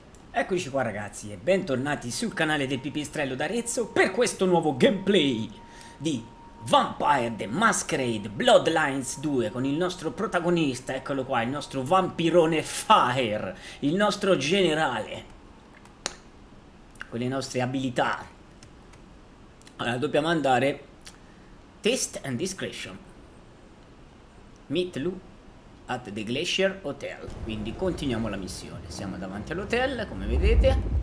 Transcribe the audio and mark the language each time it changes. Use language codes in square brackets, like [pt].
[it] Eccoci qua ragazzi e bentornati sul canale del Pipistrello d'Arezzo per questo nuovo gameplay di Vampire the Masquerade Bloodlines 2 con il nostro protagonista, eccolo qua, il nostro vampirone Fire, il nostro generale, con le nostre abilità. Allora dobbiamo andare Taste and Discretion. [en] Meet Lou at the Glacier Hotel. [it] Quindi continuiamo la missione. Siamo davanti all'hotel, come vedete.